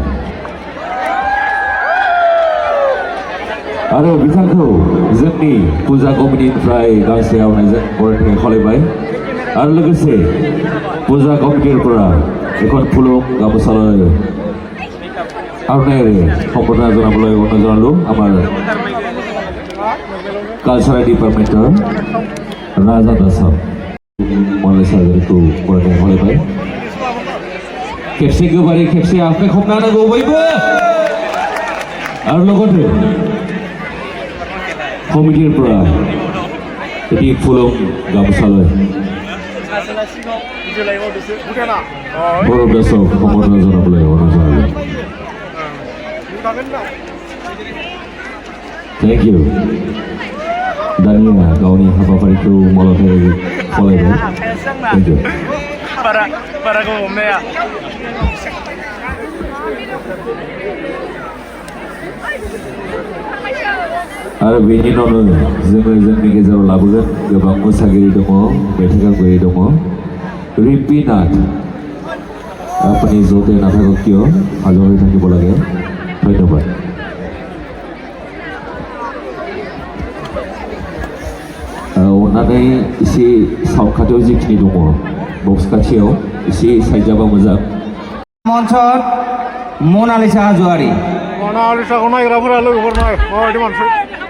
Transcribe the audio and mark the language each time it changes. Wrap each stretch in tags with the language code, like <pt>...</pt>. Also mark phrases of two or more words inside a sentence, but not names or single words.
<brx>आरो बिथांखौ जोंनि फुजा कमिटिनिफ्राय गांसे आर'नाइजों बरायनाय खावलायबाय आरो लोगोसे फुजा कमिटिफोरा एखन फुलुं गामोसा आर'नायारि</brx> <as>সম্বৰ্ধনা জনাবলৈ অনুৰোধ জনালো আমাৰ কালচাৰেল ডিপাৰ্টমেণ্টৰ</as> <brx>राजा दासाव मालाय सार्जारिखौ बरायनाय खावलायबाय खेबसे गोबारै खेबसे आखाइ खबना होनांगौ बयबो आरो लोगोसे कमिटिनिफ्राय एটি फुलुं गामसालाय बर' दासाव</brx> <as>সম্বৰ্ধনা জনাবলৈ অনুৰোধ জনালো</as> <en>thank you</en> <brx>दानिया गावनि हाबाफारिखौ मावलांनो खावलायबाय</brx> <en>thank you</en> <brx>बारा गोबाव हमनाया आरो बेनि उनावनो जोङो जोंनि गेजेराव लाबोगोन गोबां मोसागिरि दङ मेथाइ खनगिरि दङ रिम्पी नाथ</brx> <as>আপুনি য'তে নাথাকক কিয় হাজৰ হৈ থাকিব লাগে ধন্যবাদ</as> <brx>अन्नानै एसे साउन्ड खाथियाव जिखिनि दङ बक्स खाथियाव एसे साइड जाबा मोजां मन्चत मनालिसा हाज'वारि मनालिसाखौ नायग्राफोरा लोगोफोर नाय माबायदि मानसि</brx>